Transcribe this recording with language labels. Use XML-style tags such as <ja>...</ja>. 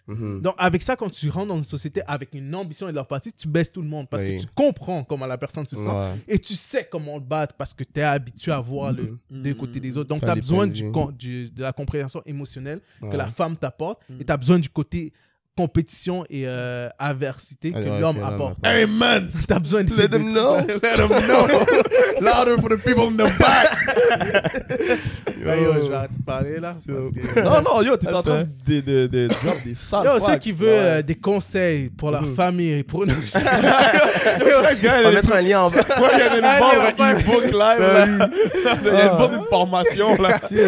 <fr>Donc avec ça, quand tu rentres dans une société avec une ambition et de l'empathie, tu baisses tout le monde parce que tu comprends comment la personne se sent et tu sais comment le battre parce que tu es habitué à voir le côté des autres. Donc tu as besoin de la compréhension émotionnelle que la femme t'apporte et tu as besoin du côté compétition et adversité que l'homme apporte.</fr> <en>Hey man,</en> <fr>t'as besoin de</fr> <en>let them know. Let them know. Louder for the people in the back.</en> <fr>Yo, je vais arrêter de parler là. Non, yo, t'es en train de drop des salles. Yo, ceux qui veulent des conseils pour leur famille et pour nous. On va mettre un lien en bas. Il y a une bande e-book live. Il y a une bande de formation là.</fr>